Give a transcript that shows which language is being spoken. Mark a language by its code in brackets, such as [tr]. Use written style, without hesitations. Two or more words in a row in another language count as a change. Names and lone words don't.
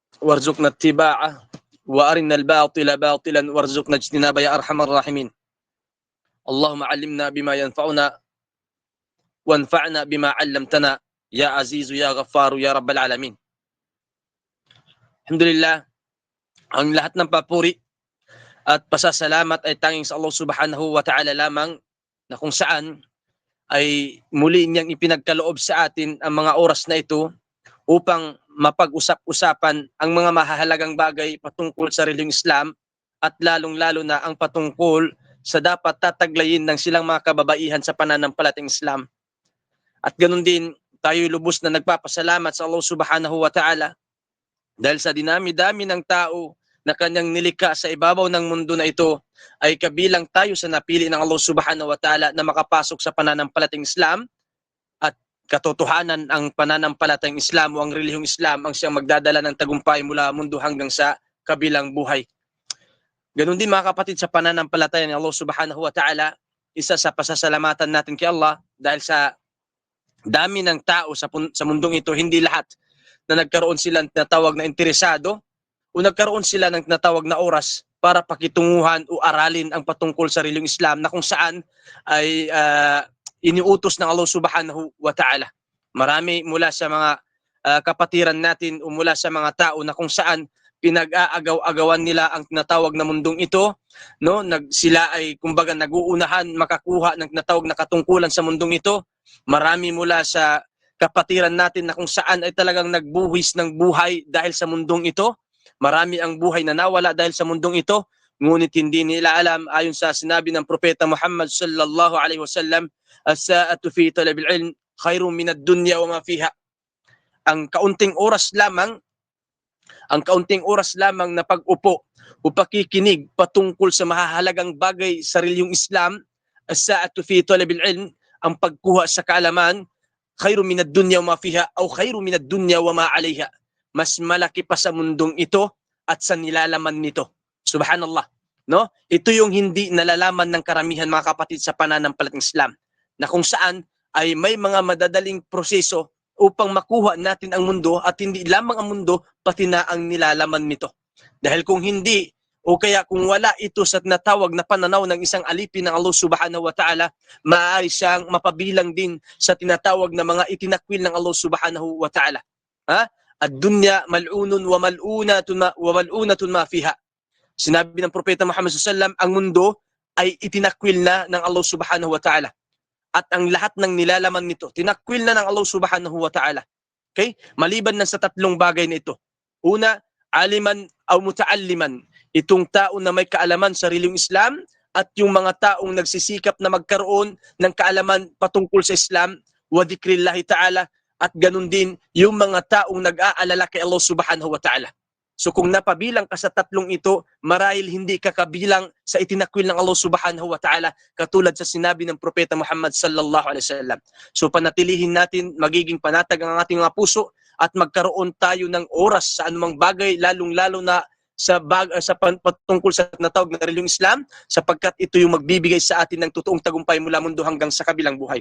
[ar] وارزقنا اتباعه وأرنا الباطل باطلا وارزقنا اجتنابه يا أرحم الراحمين. اللهم علمنا بما ينفعنا وانفعنا بما علمتنا يا عزيز يا غفار يا رب العالمين. [tl] Alhamdulillah, ang lahat ng papuri at pasasalamat ay tanging sa Allah [ar] سبحانه وتعالى [tl] lamang, na kung saan ay muli niyang ipinagkaloob sa atin ang mga oras na ito upang mapag-usap-usapan ang mga mahahalagang bagay patungkol sa relihiyong Islam, at lalong-lalo na ang patungkol sa dapat tataglayin ng silang mga kababaihan sa pananampalatayang Islam. At ganun din, tayo lubos na nagpapasalamat sa Allah [ar] سبحانه وتعالى [tl] dahil sa dinami-dami ng tao na kanyang nilikha sa ibabaw ng mundo na ito, ay kabilang tayo sa napili ng Allah [ar] سبحانه وتعالى [tl] na makapasok sa pananampalatayang Islam. At katotohanan, ang pananampalatayang Islam o ang relihiyong Islam ang siyang magdadala ng tagumpay mula mundo hanggang sa kabilang buhay. Ganun din mga kapatid, sa pananampalataya ng Allah [ar] سبحانه وتعالى, [tl] isa sa pasasalamatan natin kay Allah dahil sa dami ng tao sa mundong ito, hindi lahat na nagkaroon sila ng tinatawag na interesado o nagkaroon sila ng tinatawag na oras para pakitunguhan o aralin ang patungkol sa relihiyong Islam, na kung saan ay iniutos ng Allah [ar] سبحانه وتعالى. [tl] Marami mula sa mga kapatiran natin o mula sa mga tao na kung saan pinag-aagaw-agawan nila ang tinatawag na mundong ito, no? Sila ay kumbaga naguunahan makakuha ng tinatawag na katungkulan sa mundong ito. Marami mula sa kapatiran natin na kung saan ay talagang nagbuwis ng buhay dahil sa mundong ito. Marami ang buhay na nawala dahil sa mundong ito, ngunit hindi nila alam, ayon sa sinabi ng Propeta Muhammad [ar] صلى الله عليه وسلم, الساعة في طلب العلم خير من الدنيا وما فيها. [tl] Ang kaunting oras lamang na pag-upo o pakikinig patungkol sa mahahalagang bagay sa relihiyong Islam, [ar] الساعة في طلب العلم, [tl] ang pagkuha sa kaalaman, [ar] خير من الدنيا وما فيها o خير من الدنيا وما عليها. [tl] Mas malaki pa sa mundong ito at sa nilalaman nito. Subhanallah, no? Ito yung hindi nalalaman ng karamihan mga kapatid sa pananampalatayang Islam, na kung saan ay may mga madadaling proseso upang makuha natin ang mundo, at hindi lamang ang mundo, pati na ang nilalaman nito. Dahil kung hindi, o kaya kung wala ito sa tinatawag na pananaw ng isang alipin ng Allah [ar] سبحانه وتعالى, [tl] maaari siyang mapabilang din sa tinatawag na mga itinakwil ng Allah [ar] سبحانه وتعالى. الدنيا ملعونة ملعون ما فيها. [tl] Sinabi ng Propeta Muhammad [ar] صلى الله عليه وسلم, [tl] ang mundo ay itinakwil na ng Allah [ar] سبحانه وتعالى. [tl] At ang lahat ng nilalaman nito, tinakwil na ng Allah [ar] سبحانه وتعالى. [tl] Okay? Maliban na sa tatlong bagay na ito. Una, aliman o mutaalliman, itong tao na may kaalaman sa relihiyong Islam, at yung mga taong nagsisikap na magkaroon ng kaalaman patungkol sa Islam, [ar] وذكر الله تعالى, [tl] at ganun din yung mga taong nag-aalala kay Allah [ar] سبحانه وتعالى. [tl] So kung napabilang ka sa tatlong ito, marahil hindi ka kabilang sa itinakwil ng Allah [ar] سبحانه وتعالى, [tl] katulad sa sinabi ng Propeta Muhammad [ar] صلى الله عليه وسلم. [tl] So panatilihin natin, magiging panatag ang ating mga puso, at magkaroon tayo ng oras sa anumang bagay, lalong-lalo na sa patungkol sa natawag na relihiyong Islam, sapagkat ito yung magbibigay sa atin ng totoong tagumpay mula mundo hanggang sa kabilang buhay.